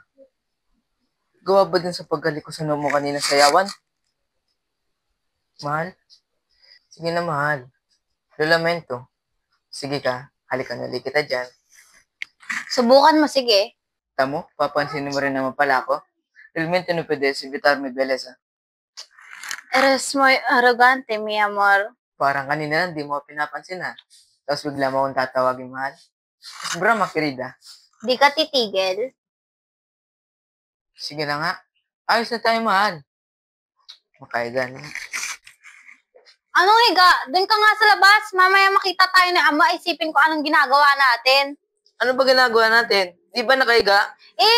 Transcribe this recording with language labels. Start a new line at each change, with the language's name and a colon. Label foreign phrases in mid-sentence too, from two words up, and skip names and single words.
Filipino: Gawa ba din sa paggali ko sa noo mo kanina sa yawan? Mahal? Sige na, mahal. Lulamento. Sige ka, halika na ulit kita dyan. Subukan mo, sige. Tamo, papansinin mo rin naman pala ako.
Spanish: Realmente no puedes evitarme, beleza. Eres muy arrogante, mi amor.
Filipino: Parang kanina lang, di mo ako pinapansin ha. Tapos bigla mo akong tatawagin, mahal.
Spanish: Broma, querida.
Filipino: Di ka titigil. Sige na nga. Ayos na tayo, mahal. Makaigan. Anong higa? Doon ka nga sa labas. Mamaya makita tayo ni Ama, isipin ko anong ginagawa natin. Ano ba ginagawa natin? Di ba nakaiga?